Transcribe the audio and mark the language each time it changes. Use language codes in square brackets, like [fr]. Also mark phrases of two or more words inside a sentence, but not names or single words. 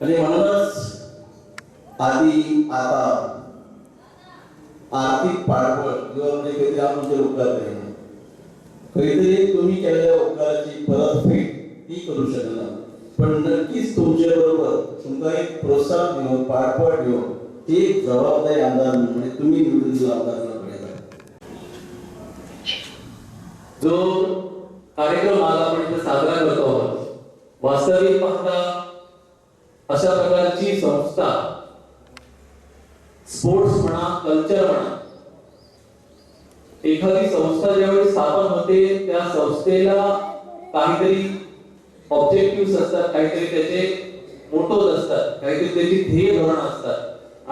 [kok] आनी म्हणूनच आदी आतां आर्थीक पाठबळ किंवा म्हणजे कितें हांव तुमचेर उपकार करिना, खंय तरी तुमी केल्ल्या उपकाराची परतफेड ती करूं शकना, पण नक्कीच तुमचे बरोबर तुमकां एक प्रोत्साहन दिवन पाठबळ दिवन ती एक जबाबदारी आमदार म्हणजे तुम्ही निवडून दिला आमदार पळयता. [mr] जो कार्यक्रम आज आपण इथे साजरा करतो आहोत, वास्तविक पाहता अशा प्रकारची संस्था, स्पोर्ट्स म्हणा, कल्चर म्हणा, एखादी संस्था ज्यावेळी स्थापन होते त्या संस्थेला काहीतरी ऑब्जेक्टिव्ह असतात, काहीतरी त्याचे मोटोज असतात, काहीतरी त्याची ध्येय धोरण असतात.